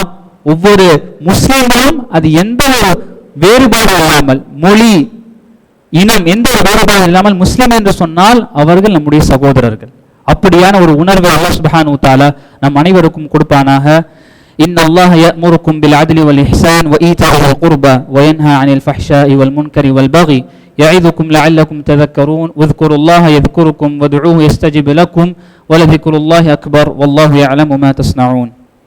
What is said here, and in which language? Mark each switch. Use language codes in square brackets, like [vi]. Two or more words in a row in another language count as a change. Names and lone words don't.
[ta] ஒவ்வொரு முஸ்லிம்களும் அது எந்த ஒரு வேறுபாடு இல்லாமல், மொழி, இனம், எந்த ஒரு வேறுபாடு இல்லாமல் முஸ்லிம் என்று சொன்னால் அவர்கள் நம்முடைய சகோதரர்கள். அப்படியான ஒரு உணர்வை [ar] الله سبحانه وتعالى [ta] நம் அனைவருக்கும் கொடுப்பானாக. [ar] إن الله يأمركم بالعدل والإحسان وإيتاء ذي القربى وينهى عن الفحشاء والمنكر والبغي يعظكم لعلكم تذكرون واذكروا الله يذكركم وادعوه يستجب لكم ولذكر الله أكبر والله يعلم ما تصنعون.